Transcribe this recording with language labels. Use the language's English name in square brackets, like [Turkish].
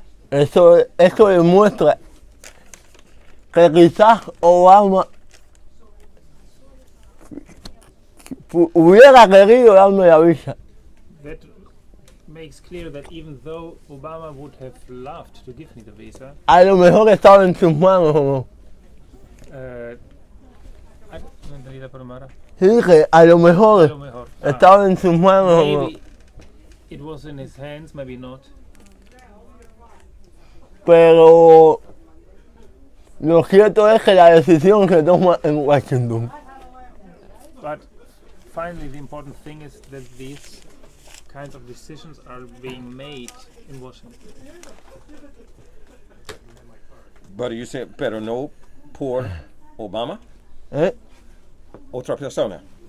[Spanish] Eso demuestra que quizás Obama hubiera querido darme la visa. [English] That makes clear that even though Obama would have loved to give me the visa, [Spanish] A lo mejor estaba en sus manos o no. no entendí la palabra. Sí, que a lo A mejor lo mejor. estaba en sus manos o no. [English] Maybe it was in his hands, maybe not. [Spanish] Pero lo cierto es que la decisión se toma en Washington. [English] But finally, the important thing is that these kinds of decisions are being made in Washington. But you say, [Spanish] pero no por Obama, ¿Eh? otra persona.